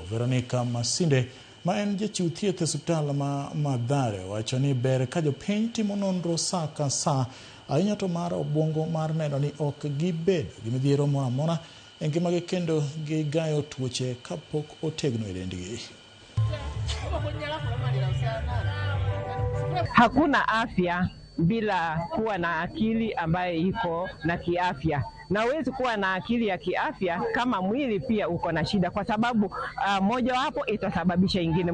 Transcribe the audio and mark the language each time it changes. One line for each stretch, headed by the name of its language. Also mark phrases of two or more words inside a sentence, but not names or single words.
Luo (Kenya and Tanzania): Veronica Masinde ma en jachiw thieth e osiptal ma Mathare wacho ni ber ka jopiny timo nonro saa ka saa ahinya to mar obwongo mar neno ni ok gibed gi midhiero moro amora e ngimagi kendo gigayo tuoche kapok otegno e dendgi.
Swahili: Hakuna afya bila kuwa na akili ambayo iko na kiafya. Na huwezi kuwa na akili ya kiafya kama mwili pia uko na shida, kwa sababu moja wapo itasababisha ingine.